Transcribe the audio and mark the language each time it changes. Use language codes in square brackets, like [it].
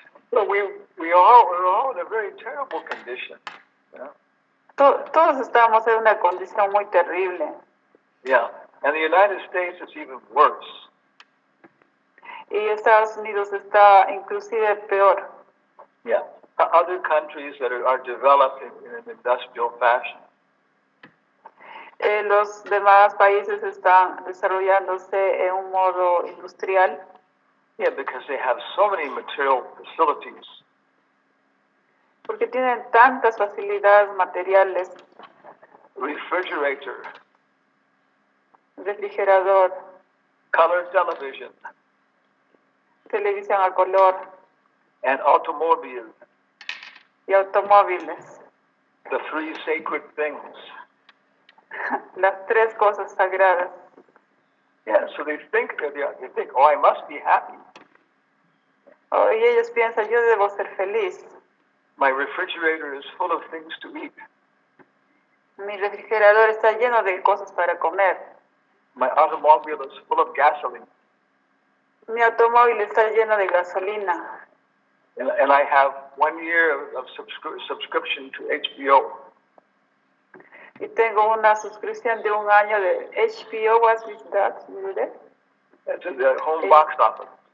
[en] So we're all in a very terrible condition. Yeah. [es] Todos estamos en una condición muy terrible. [en] Yeah. And the United States is even worse. [es] Y Estados Unidos está inclusive peor. [en] Yeah. Other countries that are developed in an industrial fashion. [es] Los demás países están desarrollándose en un modo industrial. [en] Yeah, because they have so many material facilities. [es] Porque tienen tantas facilidades materiales, [en] Refrigerator, [es] refrigerador, [en] color television, [es] televisión a color [en] and automobiles, [es] y automóviles. [en] the three sacred things. [es] Las tres cosas sagradas. [en] Yeah, so they think, oh, I must be happy. [es] Y ellos piensan, yo debo ser feliz. [en] My refrigerator is full of things to eat. [es] Mi refrigerador está lleno de cosas para comer. [en] My automobile is full of gasoline. [es] Mi automóvil está lleno de gasolina. [en] And I have 1 year of subscription to HBO. [es] Y tengo una suscripción de 1 año de HBO. [en] What is that? That's at the home box office.